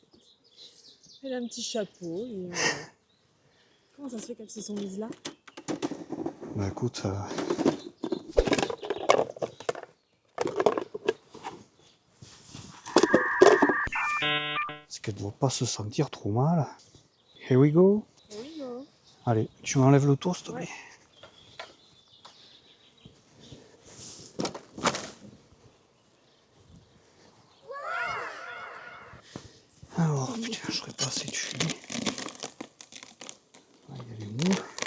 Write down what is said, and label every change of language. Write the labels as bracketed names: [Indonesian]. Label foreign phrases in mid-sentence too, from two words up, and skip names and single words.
[French] Elle a un petit chapeau. Et, comment ça se fait qu'elles se sont mises là? Bah écoute. C'est qu'elle ne doit pas se sentir trop mal. [English] Here we go. Here we go. [French] Allez, tu m'enlèves le tour, s'il te plaît. Alors, putain, je serais pas assez de fumée. Ah, il y a les moules.